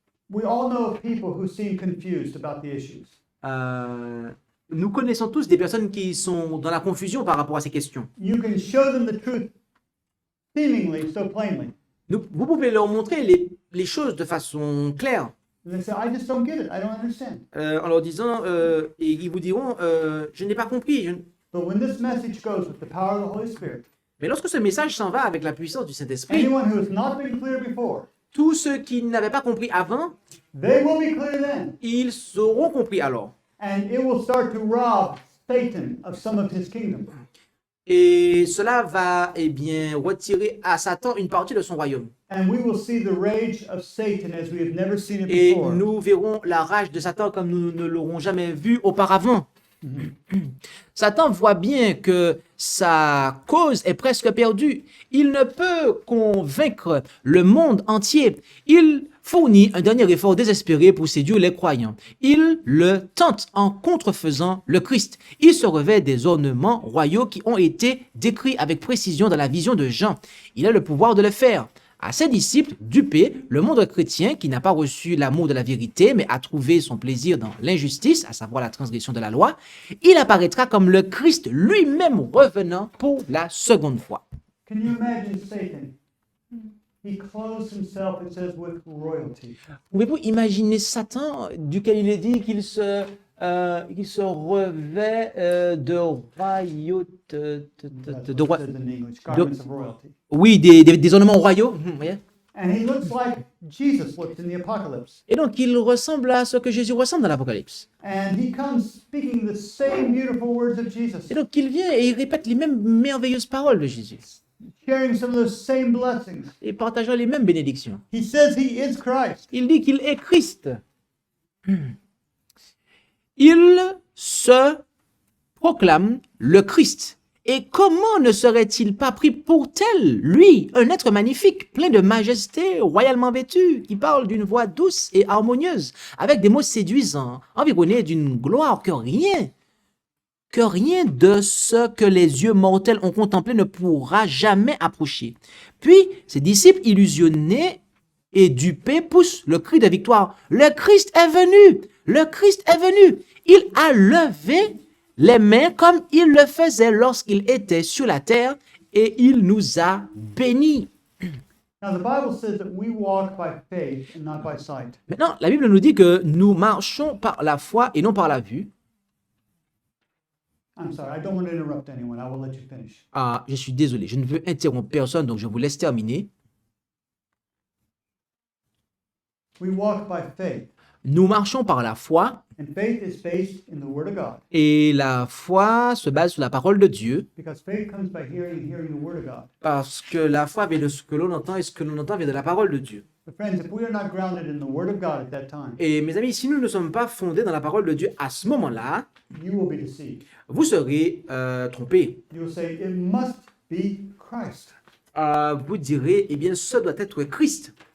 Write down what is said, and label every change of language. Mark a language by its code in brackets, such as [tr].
[en] We all know of people who seem confused about the issues. [fr] Nous connaissons tous des personnes qui sont dans la confusion par rapport à ces questions. [en] You can show them the truth seemingly so plainly. [fr] Vous pouvez leur montrer les choses de façon claire, [en] And they say, I just don't get it. I don't understand. [fr] en leur disant, et ils vous diront, je n'ai pas compris. [en] But when this message goes with the power of the Holy Spirit, [fr] Mais lorsque ce message s'en va avec la puissance du Saint-Esprit, [en] anyone who has not been clear before, [fr] tous ceux qui n'avaient pas compris avant, [en] they will be clear then. [fr] ils auront compris alors. [en] And it will start to rob Satan of some of his kingdom. [fr] Et cela va, eh bien, retirer à Satan une partie de son royaume. [en] And we will see the rage of Satan as we have never seen it [fr] Et [en] before. [fr] nous verrons la rage de Satan comme nous ne l'aurons jamais vu auparavant. Satan voit bien que sa cause est presque perdue. Il ne peut convaincre le monde entier. Il fournit un dernier effort désespéré pour séduire les croyants. Il le tente en contrefaisant le Christ. Il se revêt des ornements royaux qui ont été décrits avec précision dans la vision de Jean. Il a le pouvoir de le faire. À ses disciples, dupés, le monde chrétien qui n'a pas reçu l'amour de la vérité, mais a trouvé son plaisir dans l'injustice, à savoir la transgression de la loi, il apparaîtra comme le Christ lui-même revenant pour la seconde fois. [en] Can you imagine Satan? He clothes himself, it says, with royalty. [fr] Pouvez-vous imaginer Satan, duquel il est dit qu'il se revêt de royauté, [en] That's what it says in English, garments of royalty. [fr] oui, des ornements royaux. Voyez. [en] And he looks like Jesus looked in the apocalypse. [fr] Et donc, il ressemble à ce que Jésus ressemble dans l'Apocalypse. [en] And he comes speaking the same beautiful words of Jesus, [fr] Et donc, il vient et il répète les mêmes merveilleuses paroles de Jésus. [en] sharing some of those same blessings. [fr] Et partageant les mêmes bénédictions. [en] He says he is Christ. [fr] Il dit qu'il est Christ. Il se proclame le Christ. Et comment ne serait-il pas pris pour tel, lui, un être magnifique, plein de majesté, royalement vêtu, qui parle d'une voix douce et harmonieuse, avec des mots séduisants, environné d'une gloire que rien de ce que les yeux mortels ont contemplé ne pourra jamais approcher. Puis, ses disciples illusionnés et dupés poussent le cri de victoire. Le Christ est venu! Le Christ est venu! Il a levé les mains comme il le faisait lorsqu'il était sur la terre et il nous a bénis. [en] Now, the Bible says that we walk by faith and not by sight. [fr] Maintenant, la Bible nous dit que nous marchons par la foi et non par la vue. [en] I'm sorry, I don't want to interrupt anyone. I will let you finish. [fr] Ah, je suis désolé, je ne veux interrompre personne, donc je vous laisse terminer. [en] We walk by faith, [fr] Nous marchons par la foi [en] and faith is based in the Word of God, [fr] et la foi se base sur la parole de Dieu [en] because faith comes by hearing and hearing the Word of God. [fr] parce que la foi vient de ce que l'on entend et ce que l'on entend vient de la parole de Dieu. [en] But friends, if we are not grounded in the Word of God at that time, [fr] Et mes amis, si nous ne sommes pas fondés dans la parole de Dieu à ce moment-là, [en] you will be deceived. [fr] vous serez trompés. [en] You will say, it must be Christ. [fr] Vous direz, eh bien, ce doit être Christ.